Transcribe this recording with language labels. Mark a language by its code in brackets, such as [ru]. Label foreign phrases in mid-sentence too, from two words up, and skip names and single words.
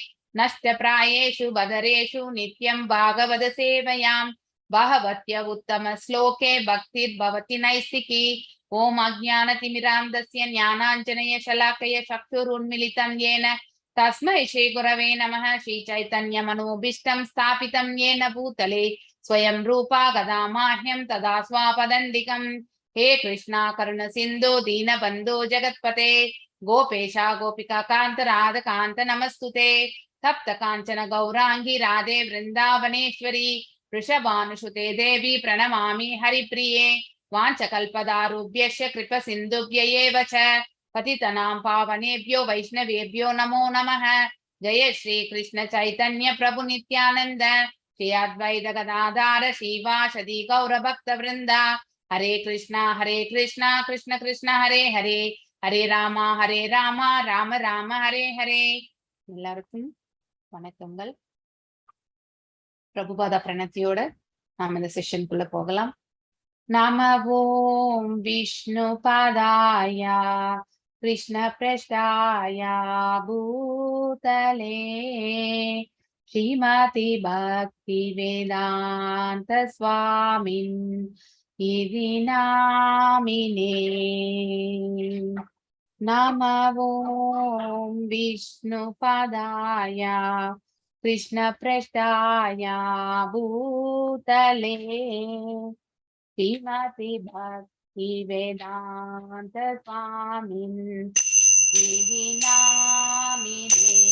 [sa] नष्टप्रायेषु भद्रेषु नित्यं भागवत सेवया भगवत्य उत्तम श्लोके भक्तिर् भवति नैष्ठिकी. ॐ अज्ञानतिमिरान्धस्य ज्ञानाञ्जनय शलाकया चक्षुरुन्मीलितं येन तस्मै श्री गुरवे नमः. श्री चैतन्य मनोऽभीष्टं स्थापितं येन भूतले स्वयं रूप कदामह्यं ददाति स्वपदान्तिकम्. हे कृष्णा करुण सिंधु दीनबंधु जगत्पते गोपेशा गोपिका कांत राध कांत नमस्तुते. तप्त कांचन गौरांगी राधे वृंदावनेश्वरी वृषभानुसुते देवी प्रणमामि हरिप्रिये वाञ्छकल्पदारुभ्यश्च कृपसिन्धुभ्य एव च पतितनां पावनेभ्यो वैष्णवेभ्यो नमो नमः। जय श्री कृष्ण चैतन्य प्रभु नित्यानंद श्री अद्वैत गदाधर श्रीवासदि गौर भक्त वृंद हरे कृष्णा कृष्ण कृष्ण हरे हरे हरे राम राम राम हरे हरे। [ta] எல்லாருக்கும் வணக்கங்கள். பிரபுபாத பிரணத்தியோட நாம இந்த செஷனுக்குள்ள போகலாம். [sa] नम ॐ विष्णु पादाय कृष्ण पृष्ठाय भूतले श्रीमती भक्ति वेदांत स्वामिन् इति नामिने। नमो ओं विष्णुपादाय कृष्ण पृष्ठाय भूतले श्रीमती भक्ति वेदांत स्वामिन् इति नामिने।